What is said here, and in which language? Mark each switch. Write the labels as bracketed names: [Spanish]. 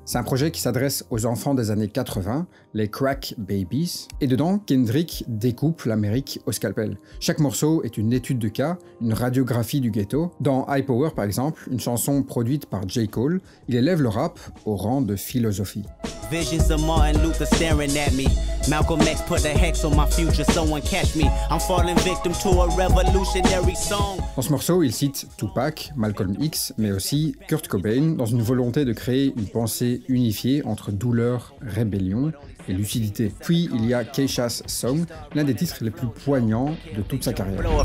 [French] C'est un projet qui s'adresse aux enfants des années 80, les crack babies, et dedans, Kendrick découpe l'Amérique au scalpel. Chaque morceau est une étude de cas, une radiographie du ghetto. Dans High Power, par exemple, une chanson produite par J. Cole, il élève le rap au rang de philosophie. [English] Visions of Martin Luther staring at me. Malcolm X put a hex on my future, someone catch me. I'm falling victim to a revolutionary song. [French] Dans ce morceau, il cite Tupac, Malcolm X, mais aussi Kurt Cobain, dans une volonté de créer une pensée unifiée entre douleur, rébellion et lucidité. Puis il y a Keisha's Song, l'un des titres les plus poignants de toute sa carrière.